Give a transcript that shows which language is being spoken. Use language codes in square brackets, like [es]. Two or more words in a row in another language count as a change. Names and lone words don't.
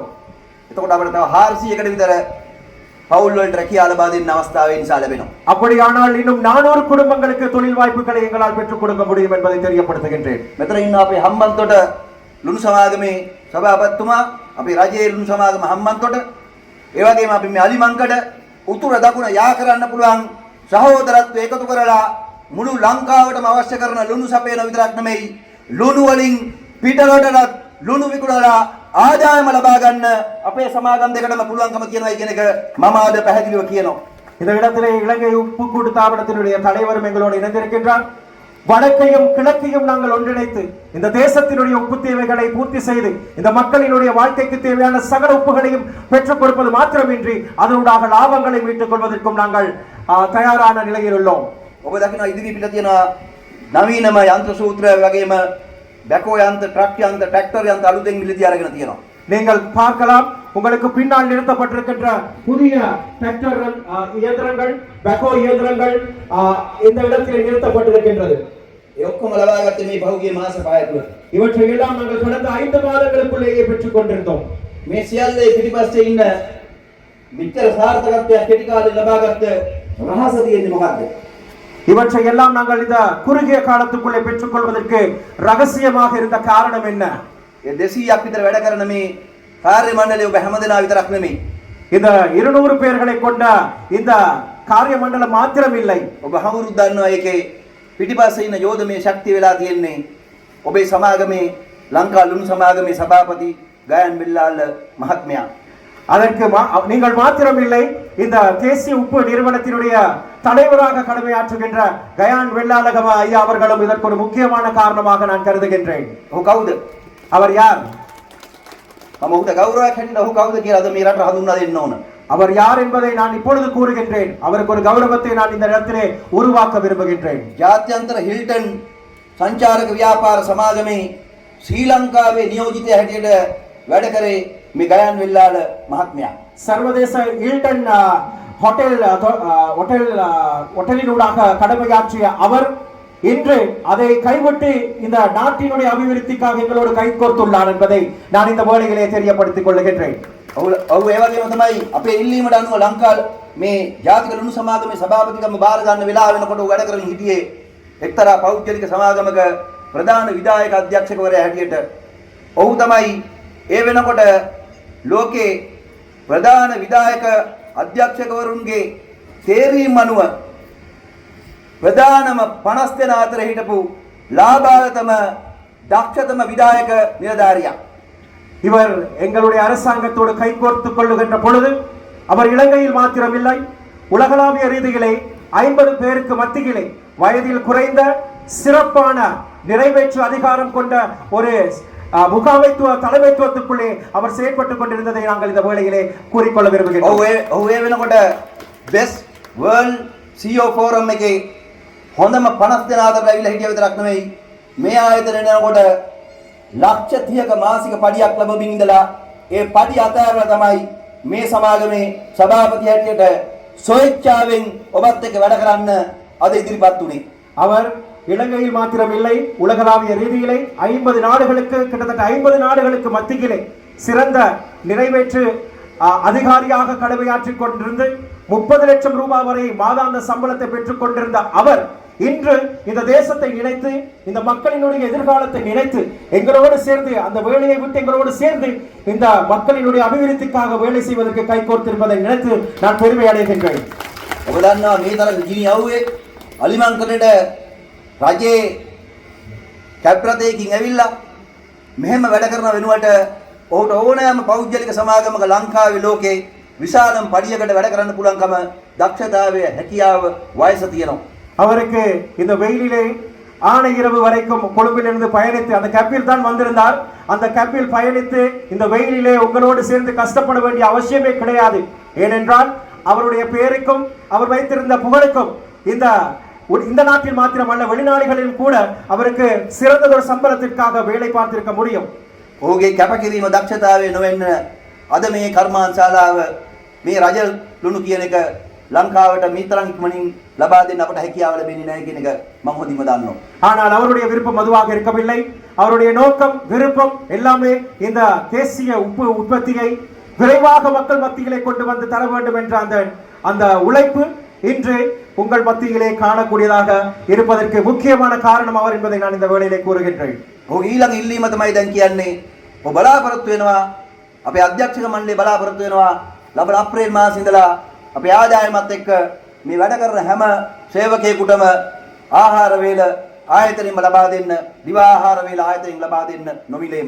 [si] එතකොට අපිට තව 400කට විතර පවුල් වලට රැකියාව ලබා දෙන්න අවස්ථාව ඒ නිසා ලැබෙනවා. [ta] அப்படியானால் இன்னும் 400 குடும்பங்களுக்கு தொழில் வாய்ப்புகளை எங்களால் பெற்றுக் கொடுக்க முடியும் என்பதை தெரியப்படுத்துகின்றேன். [si] මෙතන ඉන්න අපේ හම්බන්තොට ලුණු සමාගමේ සභාපතිතුමා, අපේ රජයේ ලුණු සමාගම හම්බන්තොට, ඒ වගේම අපි මේ අලිමංකඩ උතුර දකුණ යා කරන්න පුළුවන් සහෝදරත්වය එකතු කරලා මුළු ලංකාවටම අවශ්‍ය කරන ලුණු සපයන විතරක් නෙමෙයි, ලුණු වලින් පිටරටට ලුණු විකුණලා ආදායම ලබා ගන්න අපේ සමාගම් දෙකටම පුළුවන්කම තියෙනවා කියන එක මම ආද පැහැදිලිව කියනවා. [ta] இந்த இடத்திலே இலங்கை உப்பு கூட்டு தாபனத்தினுடைய தலைவரும் எங்களோடு இணைந்திருக்கின்றார். வடக்கையும் கிழக்கையும் நாங்கள் ஒன்றிணைத்து இந்த தேசத்தினுடைய உப்பு தேவைகளை பூர்த்தி செய்து இந்த மக்களினுடைய வாழ்க்கைக்கு தேவையான சகல உப்புகளையும் பெற்றுக் கொடுப்பது மாத்திரமின்றி அதனுடைய லாபங்களை மீட்டுக் கொள்வதற்கும் நாங்கள் தயாரான நிலையில் உள்ளோம். [si] ඔබ දකිනවා ඉදිරි පිට තියෙන නවීනම යන්ත්‍ර සූත්‍ර වගේම බැකෝ යන්ත්‍ර, ට්‍රක් යන්ත්‍ර, ට්‍රැක්ටර් යන්ත්‍ර අලුතෙන් මිලදී අරගෙන තියෙනවා. [ta] நீங்கள் பார்க்கலாம், உங்களுக்கு பின்னால் நிறுத்தப்பட்டிருக்கின்ற புதிய டிராக்டர் இயந்திரங்கள், பேக்கோ இயந்திரங்கள் இந்த இடத்தில் நிறுத்தப்பட்டிருக்கின்றது. [si] ඒ ඔක්කොම ලබාගත්තේ මේ පහුගිය මාස 5 තුළ. [ta] இவற்றை எல்லாம் நாங்கள் கடந்த 5 மாதங்களுக்குள்ளேயே பெற்றுக் கொண்டிருந்தோம். [si] මේ සියල්ලේ පිටිපස්සේ ඉන්න විතර සාර්ථකත්වයක් කෙටි කාලේ ලබාගත්ත රහස තියෙන්නේ මොකක්ද? [ta] இவற்றை எல்லாம் நாங்கள் இந்த குறுகிய காலத்துக்குள்ளே பெற்றுக் கொள்வதற்கு ரகசியமாக இருந்த காரணம் என்ன? [si] ඒ 200ක් විතර වැඩ කරන මේ කාර්ය මණ්ඩලය ඔබ හැමදෙනා විතරක් නෙමෙයි. [ta] இந்த 200 பேர்களை கொண்ட இந்த காரிய மண்டலம் மாத்திரம் இல்லை. [si] ඔබ හමුරුත් දන්නවා ඒකේ පිටිපස්සේ ඉන්න යෝධමය ශක්තිය වෙලා තියෙන්නේ ඔබේ සමාගමේ ලංකා ලුණු සමාගමේ සභාපති ගයන් බිල්ලාල් මහත්මයා. [ta] அதற்கு நீங்கள் மாத்திரம் இல்லை, இந்த தேசிய உப்பு நிறுவனத்தினுடைய தலைவராக கடமையாற்றுகின்ற கயான் வெள்ளாளகம ஐயா அவர்களும் இதற்கு ஒரு முக்கியமான காரணமாக நான் கருதுகின்றேன். [si] ඔහු කවුද? [ta] அவர் யார்? [si] මම ඔහුට ගෞරවයක් හැටියට ඔහු කවුද කියලා අද මේ රට හඳුන්වා දෙන්න ඕන. [ta] அவர் யார் என்பதை நான் இப்பொழுது கூறுகின்றேன். அவருக்கு ஒரு கௌரவத்தை நான் இந்த இடத்திலே உருவாக்க விரும்புகின்றேன். [si] ජාත්‍යන්තර හිල්ටන් සංචාරක ව්‍යාපාර සමාගමේ ශ්‍රී ලංකාවේ නියෝජිතය හැටියට වැඩ කරේ මේ ගයන් වෙල්ලාල මහත්මයා. [ta] சர்வதேச ஹில்டன் ஹோட்டலினூடாக கடமையாற்றிய அவர் இன்று அதை கைவிட்டு இந்த நாட்டினுடைய அபிவிருத்திக்காக எங்களோடு கைகோர்த்துள்ளார் என்பதை நான் இந்த வேளையிலே தெரியப்படுத்திக் கொள்ளுகின்றேன். [si] ඔහු ඒ වගේම තමයි අපේ ඉල්ලීමට අනුව ලංකා මේ ජාතික ලුණු සමාගමේ සභාපතිකම බාර ගන්න වෙලාව වෙනකොට වැඩ කරමින් හිටියේ එක්තරා පෞද්ගලික සමාගමක ප්‍රධාන විධායක අධ්‍යක්ෂකවරයා හැටියට. ඔහු තමයි ඒ වෙනකොට ලෝකේ ප්‍රධාන විධායක අධ්‍යක්ෂකවරුන්ගේ තේරීම් අනුව ප්‍රධානම 50 දෙනා අතර හිටපු ලාභාලතම දක්ෂතම විධායක නිලධාරියා. [ta] இவர் எங்களுடைய அரசாங்கத்தோடு கைகோர்த்துக் கொள்ளுகின்ற பொழுது அவர் இலங்கையில் மாத்திரமில்லை, உலகளாவிய ரீதியிலே 50 பேருக்கு மத்தியிலே வயதில் குறைந்த சிறப்பான நிறைவேற்று அதிகாரம் கொண்ட ஒரு முகாமைத்துவ தலைமைத்துவத்துக்குள்ளே அவர் செயற்பட்டுக் கொண்டிருந்ததை நாங்கள் இந்த வேளையிலே கூறிக்கொள்ள விரும்புகிறோம். [si] ඔහු ඒ වෙනකොට බෙස්ට් වර්ල්ඩ් CEO ෆෝරම් එකේ හොඳම 50 දෙනා අතර ඇවිල්ලා හිටිය විතරක් නෙවෙයි, මේ ආයතනය යනකොට ලක්ෂ 30ක මාසික පඩියක් ලැබමින් ඉඳලා ඒ පඩි අතහැරලා තමයි මේ සමාගමේ සභාපති හැටියට ස්වේච්ඡාවෙන් ඔබත් එක්ක වැඩ කරන්න අද ඉදිරිපත් වුණේ. [ta] அவர் இலங்கையில் மாத்திரம் இல்லை, உலகளாவிய ரீதியிலே 50 நாடுகளுக்கு கிட்டத்தட்ட 50 நாடுகளுக்கு மத்தியிலே சிறந்த நிறைவேற்று அதிகாரியாக கடமையாற்றிக் கொண்டிருந்து 30 லட்சம் ரூபாய் வரை மாதாந்த சம்பளத்தை பெற்றுக் கொண்டிருந்த அவர் இன்று இந்த தேசத்தை நினைத்து, இந்த மக்களினுடைய எதிர்காலத்தை நினைத்து எங்களோடு சேர்ந்து அந்த வேலையை விட்டு எங்களோடு சேர்ந்து இந்த மக்களினுடைய அபிவிருத்திக்காக வேலை செய்வதற்கு கைகோர்த்திருப்பதை நினைத்து நான் பெருமை அடைகின்றேன். [si] ඔබ දන්නවා මේ තරම් ගිනි යවුවේ අලිමංකඩට රජයේ කැප්‍රතේකින් ඇවිල්ලා මෙහෙම වැඩ කරන වෙනුවට ඔහුට ඕනෑම පෞද්ගලික සමාගමක ලංකාවේ ලෝකේ විශාලම පඩියකට වැඩ කරන්න පුළුවන්කම, දක්ෂතාවය, හැකියාව, වයස තියෙනවා. [ta] அவருக்கு இந்த வெயிலிலே ஆனை இரவு வரைக்கும் கொழும்பிலிருந்து பயணித்து அந்த கப்பில் தான் வந்திருந்தார். அந்த கப்பில் பயணித்து இந்த வெயிலிலே உங்களோடு சேர்ந்து கஷ்டப்பட வேண்டிய அவசியமே கிடையாது. ஏனென்றால் அவருடைய பெயருக்கும் அவர் வைத்திருந்த புகழுக்கும் இந்த நாட்டில் மாத்திரமல்ல வெளிநாடுகளில் கூட அவருக்கு சிறந்ததொரு சம்பளத்திற்காக வேலை பார்த்திருக்க முடியும். [si] ඔහුගේ කැපකිරීම දක්ෂතාවය නොවෙන්න අද මේ කර්මාන්තශාලාව මේ රජ ලුණු කියන එක ලංකාවට மீතරම් ඉක්මනින් ලබා දෙන්න අපට හැකියාව ලැබෙන්නේ නැහැ කියන එක මම හොඳින්ම දන්නවා. [ta] ஆனால் அவருடைய விருப்பம் அதுவாக இருக்கவில்லை. அவருடைய நோக்கம் விருப்பம் எல்லாமே இந்த தேசிய உப்பு உற்பத்தியை விரைவாக மக்கள் மத்தியிலே கொண்டு வந்து தர வேண்டும் என்ற அந்த உழைப்பு இன்று உங்கள் மத்தியிலே காணக்கூடியதாக இருப்பதற்கு முக்கியமான காரணம் அவர் என்பதை நான் இந்த வேளையிலே கூறுகின்றேன். [si] ඔහු ඊළඟ ඉල්ලීම තමයි දැන් කියන්නේ. ඔබ බලාපොරොත්තු වෙනවා අපේ අධ්‍යක්ෂක මණ්ඩලය බලාපොරොත්තු වෙනවා ලබන අප්‍රේල් මාසයේ ඉඳලා අපේ ආදායමත් එක්ක මේ වැඩ කරන හැම සේවකයෙකුටම ආහාර වේල ආයතනෙම ලබා දෙන්න, දිවා ආහාර වේල ආයතනෙම ලබා දෙන්න නොමිලේම.